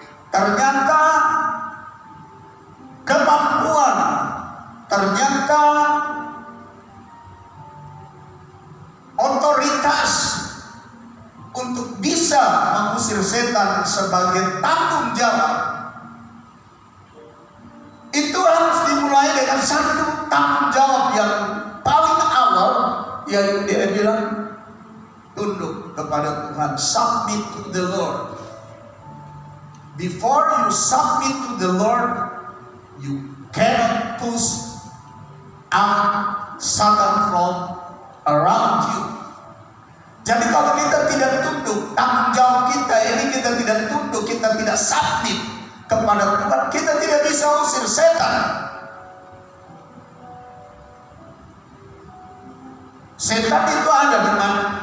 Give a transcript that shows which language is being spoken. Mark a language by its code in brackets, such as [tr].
[id] Ternyata kemampuan, ternyata otoritas untuk bisa mengusir setan sebagai tanggung jawab itu harus dimulai dengan satu tanggung jawab yang paling awal, yaitu dia bilang tunduk kepada Tuhan, [en] submit to the Lord. Before you submit to the Lord, you cannot push out Satan from around you. [id] Jadi kalau kita tidak tunduk, tanggung jawab kita ini kita tidak tunduk, kita tidak submit kepada Tuhan, kita tidak bisa usir setan. Setan itu ada di mana?